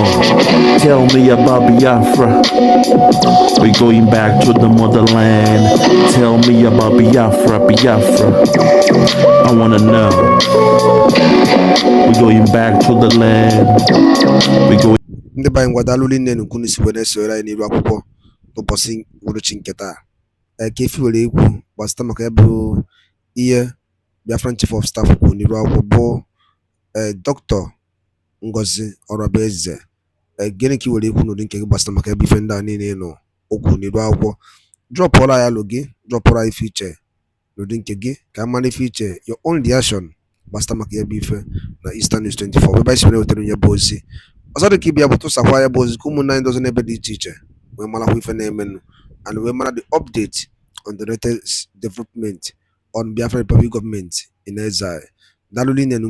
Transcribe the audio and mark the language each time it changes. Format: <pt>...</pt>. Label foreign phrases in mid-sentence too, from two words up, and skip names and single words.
<en>Tell me about Biafra. We going back to the motherland. Tell me about Biafra. I wanna know. We going back to the land. We going.</en> <ig>Ndị banyị ngwadalụ nne n'ukwu n'isi wee na-esoro anyị n'iru akwụkwọ n'ụbọchị uhuruchi nke taa. Ka efi were ekwu gbasịta maka ya bụ ihe Biafran Chief of Staff kwuru n'iru akwụkwọ bụ Dr. Ngozi Orabuez. Gịnị ka i were ekwu n'ụdị nke gị gbasịta maka ya bụ ife ndị a niile nọ okwu n'iru akwụkwọ? Drọpụọla ya lụ gị, drọpụọla ife iche n'ụdị nke gị ka a mara ife iche,</ig> <en>your own reaction</en> <ig>gbasịta maka ya bụ ife na Eastern News 24 ebe anyị si wetara onye bụ ozi. Ọzọ dị ka ịbịa bụ tụsakwa ya bụ ozi ka ụmụnna anyị dozi n'ebe dị iche iche wee marakwa ife na-emenụ and wee mara</ig> <en>the update on the latest development on Biafra Republic government in exile.</en> <ig>Daalụ</ig>